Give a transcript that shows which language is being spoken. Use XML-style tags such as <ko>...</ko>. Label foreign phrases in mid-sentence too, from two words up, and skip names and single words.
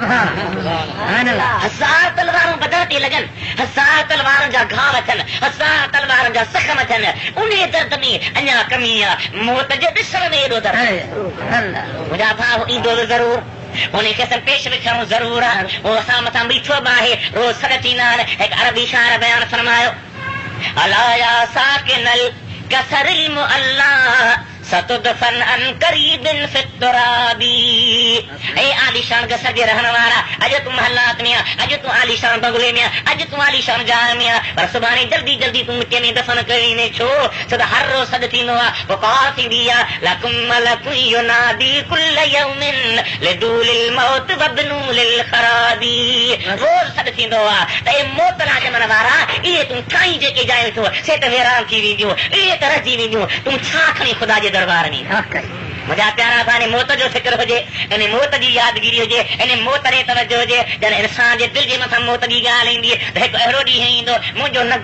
<sd>1000 तलवारूं बदन ते लॻनि 1000 तलवारुनि जा घाव अचनि 1000 तलवारुनि जा ज़ख़्म अचनि उन दर्द में अञा कमी आहे मौत जे ॾिसण में एॾो दर्द मुंहिंजा भाउ ईंदो बि ज़रूर उनखे असां पेश विखणो ज़रूर आहे उहो असां मथां बीठो बि आहे रोज़ सॾ थींदा आहिनि हिकु अरबी शाइर बयानु फरमायो</sd> <ar>ألا يا ساكن القصر المعلى ستدفن عن قريب في التراب</ar> <sd>ए आलीशान गसर जे रहण वारा अॼु तूं महलात में आहे अॼु तूं आलीशान बंगले में आहे अॼु तूं आलीशान जाइ में आहे पर सुभाणे जल्दी जल्दी तूं मिटीअ में दफ़न कयो वेंदे छो छो त हर रोज़ सॾ थींदो आहे पुकार थींदी आहे</sd> <ar>لكم ملك ينادي كل يوم لدوا للموت وابنوا للخراب</ar> <sd>रोज़ सॾ थींदो आहे त ए मौत ना ॼमण वारा इहे तूं ठाहीं जेके जाइ वेठो सेठ वेरान थी वेंदियूं इहे त रहिजी वेंदियूं तूं छा खणी ख़ुदा जे दरबार में मुंहिंजा प्यारा भाउ मौत जो फिक्र हुजे इन मौत जी यादगिरी हुजे इन मौत ॾे तवजो हुजे जॾहिं इंसान जे दिलि जे मथां मौत जी ॻाल्हि ईंदी त हिकु अहिड़ो ॾींहुं ईंदो मुंहिंजो नगु</sd>